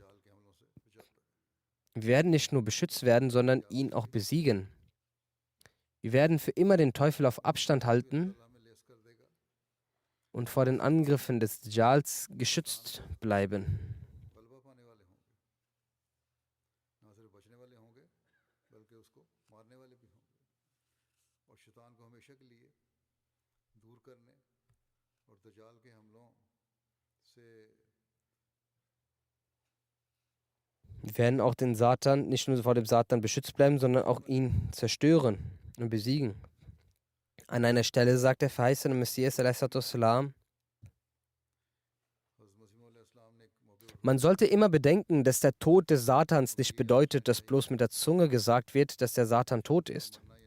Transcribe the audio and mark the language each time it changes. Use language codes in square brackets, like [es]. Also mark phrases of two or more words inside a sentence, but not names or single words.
[de] Wir werden nicht nur beschützt werden, sondern ihn auch besiegen. Wir werden für immer den Teufel auf Abstand halten und vor den Angriffen des Dajjals geschützt bleiben. [ur] صرف بچنے والے ہوں گے بلکہ اس کو مارنے والے بھی ہوں گے اور شیطان کو ہمیشہ کے لیے دور کرنے اور دجال کے حملوں سے [de] Wir werden auch den Satan, nicht nur vor dem Satan beschützt bleiben, sondern auch ihn zerstören und besiegen. An einer Stelle sagt der verheißene Messias, wassalam, man sollte immer bedenken, dass der Tod des Satans nicht bedeutet, dass bloß mit der Zunge gesagt wird, dass der Satan tot ist.